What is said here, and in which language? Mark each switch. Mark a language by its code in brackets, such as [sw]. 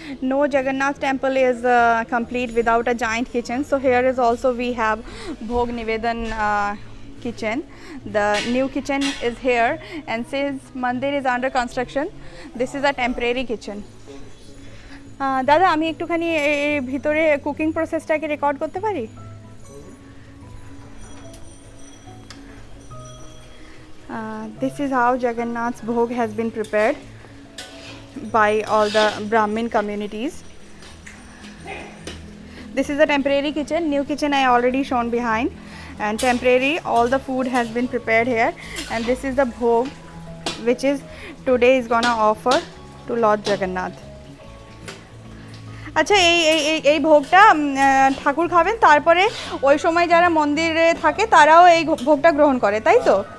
[en] No Jagannath temple is complete without a giant kitchen. So here is also we have Bhog Nivedan kitchen. The new kitchen is here, and since mandir is under construction, this is a temporary kitchen. [bn] দাদা আমি একটুখানি ভিতরে cooking প্রসেসটাকে record করতে পারি? [en] This is how Jagannath's Bhog has been prepared by all the Brahmin communities. This is a temporary kitchen. New kitchen I already shown behind, and temporary all the food has been prepared here, and this is the bhog which is today is gonna offer to Lord Jagannath. [bn] আচ্ছা এই ভোগটা ঠাকুর খাবেন, তারপরে ওই সময় যারা মন্দিরে থাকে তারাও এই ভোগটা গ্রহণ করে, তাই তো?